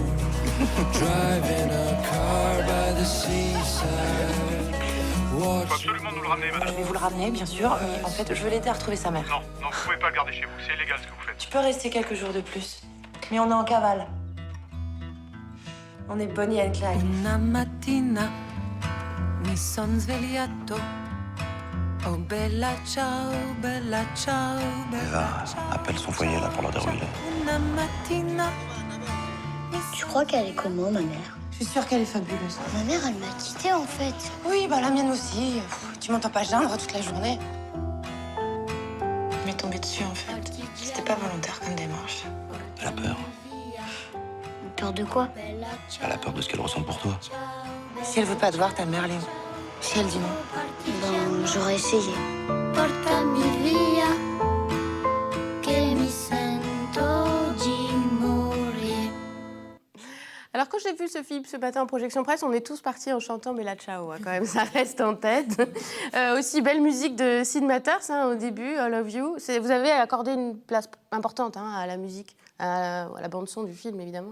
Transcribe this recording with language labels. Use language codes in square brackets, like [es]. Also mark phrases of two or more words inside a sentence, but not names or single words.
[fr] Faut absolument nous le ramener, Je madame. vais vous le ramener, bien sûr, mais en fait, je veux l'aider à retrouver sa mère. Non, non, vous pouvez pas le garder chez vous. C'est illégal ce que vous faites. Tu peux rester quelques jours de plus, mais on est en cavale. On est Bonnie and Clyde. [it] Una mattina mi son svegliato. Oh bella ciao, bella ciao, bella ciao. [fr] Appelle son foyer là pour leur dérouler. [it] Una mattina. [fr] Tu crois qu'elle est comment, ma mère? Je suis sûre qu'elle est fabuleuse. Ma mère, elle m'a quittée, en fait. Oui, bah la mienne aussi. Tu m'entends pas geindre toute la journée. Je m'est tombée dessus, en fait. C'était pas volontaire comme démarche. Elle a peur. Peur de quoi? Elle a peur de ce qu'elle ressent pour toi. Si elle veut pas te voir, ta mère, Léon. Si elle dit non. Ben, j'aurais essayé. [it] Portami via, che mi sento di morire. [fr] Alors quand j'ai vu ce film ce matin en projection presse, on est tous partis en chantant Bella Ciao, hein, quand même, ça reste en tête. Aussi belle musique de Sid Matters au début, I Love You. Vous avez accordé une place importante à la musique, à la bande-son du film, évidemment.